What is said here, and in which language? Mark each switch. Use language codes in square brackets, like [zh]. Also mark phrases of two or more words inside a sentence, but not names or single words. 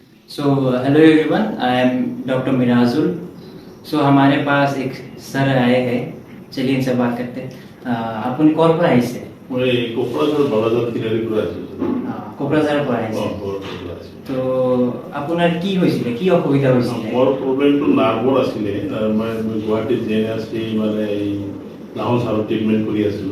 [en] so hello everyone, I am doctor Mirajul. [hi] सो हमारे पास एक सर आए हैं, चलिए इनसे बात करते हैं। [as] আপুনি ক'ৰ পৰা আহিছে? মই কোকৰাঝাৰ বালাজান তিনিআলিৰ পৰা আহিছোঁ। কোকৰাঝাৰৰ পৰা আহিছে। তো আপোনাৰ কি হৈছিলে, কি অসুবিধা হৈছিলে? মোৰ প্ৰব্লেমটো নাৰ্ভৰ আছিলে। মই গুৱাহাটীত JNRC মানে এই লাহন ছাৰৰ ট্ৰিটমেণ্ট কৰি আছিলোঁ।